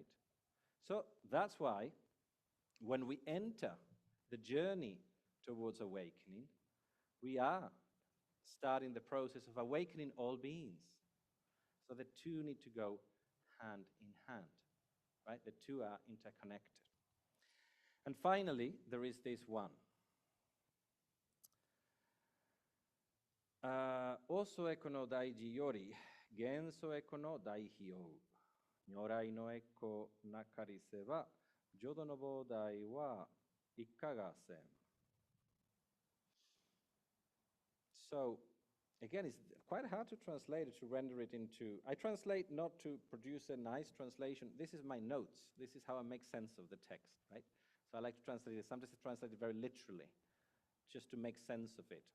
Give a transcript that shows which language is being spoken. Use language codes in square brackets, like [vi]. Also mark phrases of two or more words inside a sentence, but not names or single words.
[en] So that's why when we enter the journey towards awakening, we are starting the process of awakening all beings. So the two need to go hand in hand, right? The two are interconnected. And finally, there is this one. [ja] 往相回向の大慈より、還相回向の大悲をう. 如来の回向なかりせば、浄土の菩提はいかがせん. [en] So, again, it's quite hard to translate it, to render it into... I translate not to produce a nice translation. This is my notes. This is how I make sense of the text, right? So I like to translate it. Sometimes I translate it very literally, just to make sense of it.